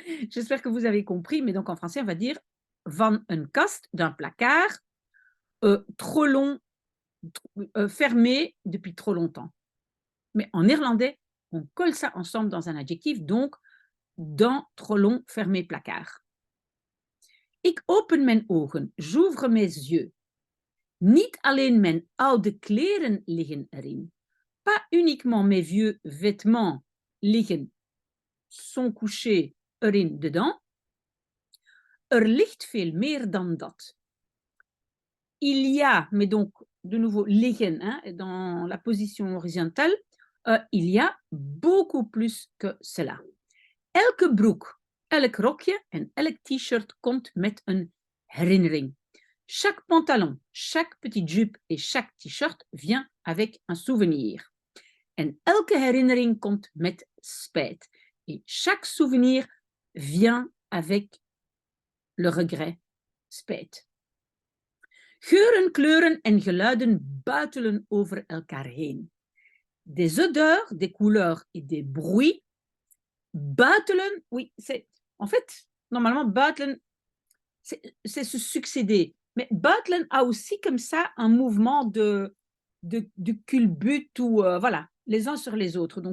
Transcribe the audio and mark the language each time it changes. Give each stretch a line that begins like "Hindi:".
French: J'espère que vous avez compris, mais donc en français, on va dire
Dutch: van een kast,
French: d'un placard, trop long, fermé depuis trop longtemps. Mais en néerlandais, on colle ça ensemble dans un adjectif, donc dans trop long fermé placard.
Dutch: Ik open mijn ogen,
French: j'ouvre mes yeux.
Dutch: Niet alleen mijn oude kleren liggen erin.
French: Pas uniquement mes vieux vêtements liggen, sont couchés erin dedans.
Dutch: Ligt veel meer dan dat.
French: Il y a, mais donc de nouveau liggen, hein, dans la position horizontale, il y a beaucoup plus que cela.
Dutch: Elke broek, elk rokje en elk t-shirt komt met een herinnering.
French: Chaque pantalon, chaque petite jupe et chaque t-shirt vient avec un souvenir.
Dutch: En elke herinnering komt met spijt.
French: Et chaque souvenir vient avec le regret, spijt.
Dutch: Geuren, kleuren en geluiden buitelen over elkaar heen.
French: Des odeurs, des couleurs et des bruits buitelen, oui, c'est, en fait, normalement, buitelen, c'est se succéder. Mais buitelen a aussi comme ça un mouvement de culbute ou, voilà, les uns sur les autres.